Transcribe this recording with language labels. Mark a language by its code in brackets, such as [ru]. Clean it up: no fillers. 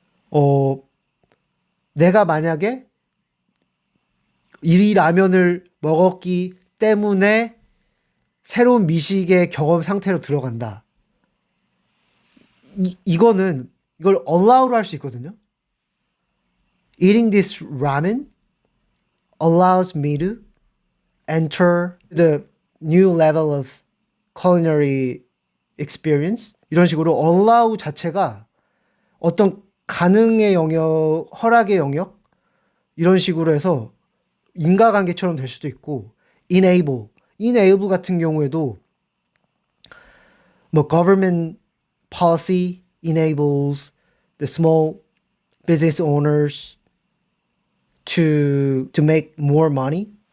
[ko] 어, 내가 만약에 이 라면을 먹었기 때문에 새로운 미식의 경험 상태로 들어간다. 이걸 allow로 할 수 있거든요. [en] Eating this ramen allows me to enter the new level of culinary experience. [ko] 이런 식으로 allow 자체가 어떤 가능의 영역, 허락의 영역 이런 식으로 해서 인과관계처럼 될 수도 있고, enable 같은 경우에도 뭐 [en] government policy enables the small business owners to make more money.